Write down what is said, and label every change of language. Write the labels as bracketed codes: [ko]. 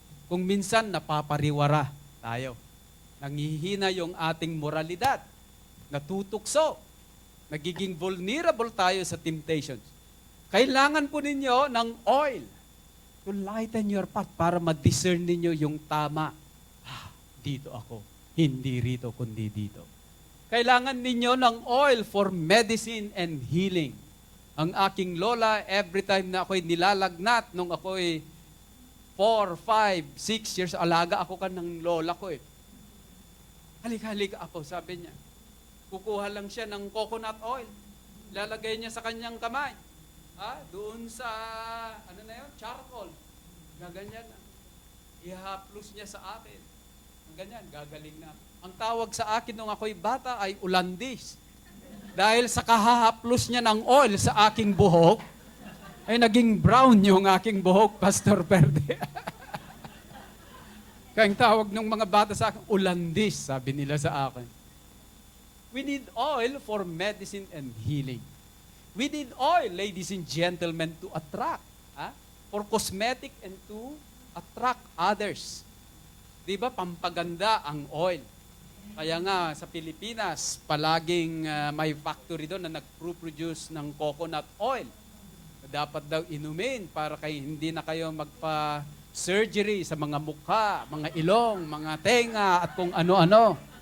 [tl] Kung minsan napapariwara tayo, nangihina yung ating moralidad, natutukso, nagiging vulnerable tayo sa temptations. Kailangan po ninyo ng oil [en] to lighten your path [tl] para ma-discern ninyo yung tama. Dito ako, hindi rito kundi dito. Kailangan ninyo ng oil [en] for medicine and healing. [tl] Ang aking lola, every time na ako'y nilalagnat, nung ako'y 4, 5, 6 years, alaga ako ng lola ko eh. Halika ako, sabi niya. Kukuha lang siya ng coconut oil. Lalagay niya sa kanyang kamay. Doon sa, charcoal. Gaganyan na. Ihaplos niya sa akin. Ganyan, gagaling na. Ang tawag sa akin nung ako'y bata ay ulandis. Dahil sa kahahaplos niya ng oil sa aking buhok, ay naging brown yung aking buhok, Pastor Perde. Kaya ang tawag ng mga bata sa akin, ulandis, sabi nila sa akin. [en] We need oil for medicine and healing. We need oil, ladies and gentlemen, to attract. For cosmetic and to attract others. [tl] Di ba, pampaganda ang oil. Kaya nga, sa Pilipinas, palaging may factory doon na nag-produce ng coconut oil. Dapat daw inumin para hindi na kayo magpa-surgery sa mga mukha, mga ilong, mga tenga, at kung ano-ano.